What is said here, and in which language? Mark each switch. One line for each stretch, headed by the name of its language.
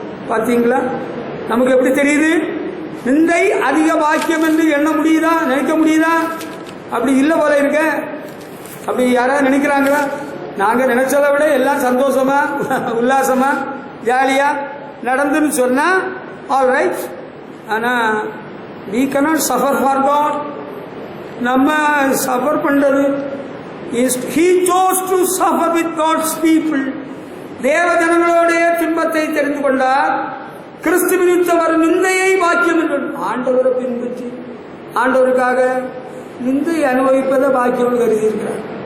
Tamil: பாத்தீங்களா, நமக்கு எப்படி தெரியுது? நிந்தை அதிக வாக்கியம் என்று எண்ண முடியுதா, நினைக்க முடியுதா? அப்படி இல்லை போல இருக்க. அப்படி யாராவது நினைக்கிறாங்களா? நாங்க நினைச்சதை விட எல்லாம் சந்தோஷமா உல்லாசமா ஜாலியா நடந்துன்னு சொன்னா ஆல் ரைட். ஆனா
English: we cannot suffer for God.
Tamil: நம்ம சஃபர் பண்றது
English: he chose to suffer with God's people.
Tamil: தேவ ஜனங்களோடைய துன்பத்தை தெரிந்து கொண்டார். கிறிஸ்து நிமித்தம் வரும் நிந்தையை பாக்கியம் என்று ஆண்டவரை பின்பற்றி ஆண்டவருக்காக நிந்தை அனுபவிப்பதை பாக்கியம் கருதி இருக்கிறார்.